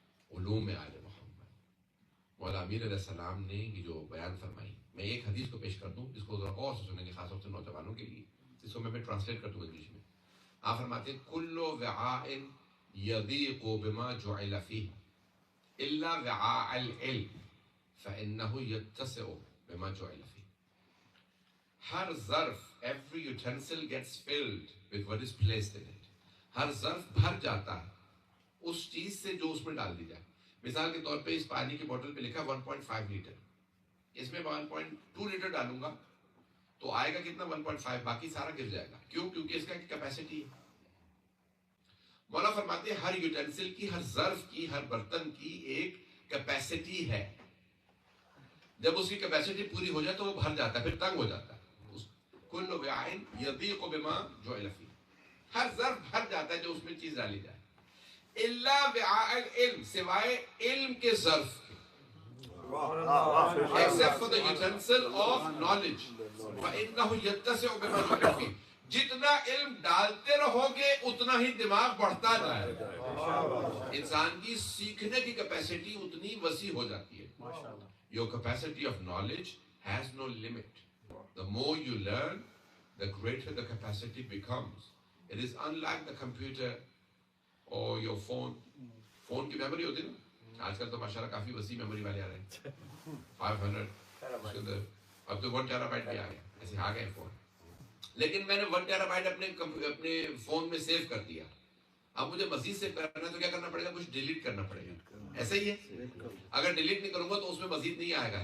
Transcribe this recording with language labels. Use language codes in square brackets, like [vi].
[ur] علوم آل محمد مولا امیر علیہ السلام نے یہ جو بیان فرمائی، میں ایک حدیث کو پیش کر دوں جس کو ذرا غور سے سنیں گے، خاص طور سے نوجوانوں کے لیے، جس کو میں ٹرانسلیٹ کر دوں انگلش میں. آپ فرماتے ہیں [ar] کل وعاء یضیق بما جعل فیہ الا وعاء العلم فانہ یتسع بما جعل فیہ. [ur] ہر ظرف [en] every utensil gets filled with what is placed in it. [ur] ہر ظرف بھر جاتا ہے اس چیز سے جو اس میں ڈال دی جائے. مثال کے طور پہ اس پانی کی بوتل پہ لکھا 1.5 لیٹر، اس میں 1.2 لیٹر ڈالوں گا تو آئے گا کتنا 1.5، باقی سارا گر جائے گا. کیوں؟ کیونکہ اس کا ایک کیپیسٹی ہے. مولا فرماتے ہیں ہر یوٹینسل کی، ہر ظرف کی، ہر برتن کی ایک کیپیسٹی ہے. جب اس کی کیپیسٹی پوری ہو جائے تو وہ بھر جاتا ہے، پھر تنگ ہو جاتا ہے. [ar] کل وعاء یضیق بما جعل فیہ، [ur] ہر ظرف بھر جاتا ہے جو اس میں چیز ڈالی جائے. [ar] الا وعاء العلم، [ur] سوائے علم کے ظرف کے. [en] except for the utensil of knowledge [ar] فإنه يتسع بما جعل فیہ. [ur] جتنا علم ڈالتے رہو گے اتنا ہی دماغ بڑھتا جائے گا. انسان کی سیکھنے کی کیپیسٹی اتنی وسیع ہو جاتی ہے. [en] Your capacity of knowledge has no limit. The more you learn, the greater the capacity becomes. It is unlike the computer or your phone. [ur] Phone کی میموری ہوتی ہے نا، آج کل تو ماشاءاللہ کافی وسیع میموری والے آ رہے ہیں. 500 اس کے اندر اب تو 1 ٹیرا بائٹ بھی آ گیا، ایسے آ گئے فون. لیکن میں نے 1 ٹیرا بائٹ اپنے فون میں سیو کر دیا. اب مجھے مزید سیو کرنا ہے تو کیا کرنا پڑے گا؟ کچھ ڈیلیٹ کرنا پڑے گا. ایسا ہی ہے، اگر ڈیلیٹ نہیں کروں گا تو اس میں مزید نہیں آئے گا.